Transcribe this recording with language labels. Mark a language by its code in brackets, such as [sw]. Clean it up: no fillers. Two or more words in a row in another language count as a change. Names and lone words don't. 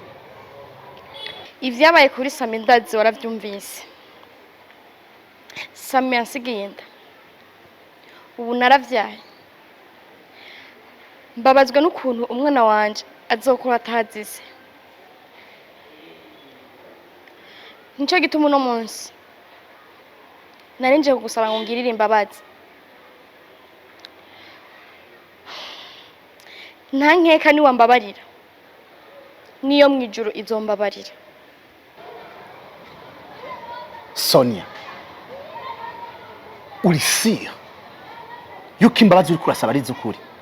[rn] Ivyabaye kuri Sami ndazi waravyumvise. Sami yansigiye inda. Ubu naravyaye. Mbabazwa n'ukuntu umwana wanje azokora atazize. Nico gituma uno munsi narinje kugusaba ngo ngirire imbabazi. Nta nkeka ni wambabarira. Niyo mwijuru izombabarira. Sonia, uri siya yuko imbabazi uri kurasaba ari z'ukuri?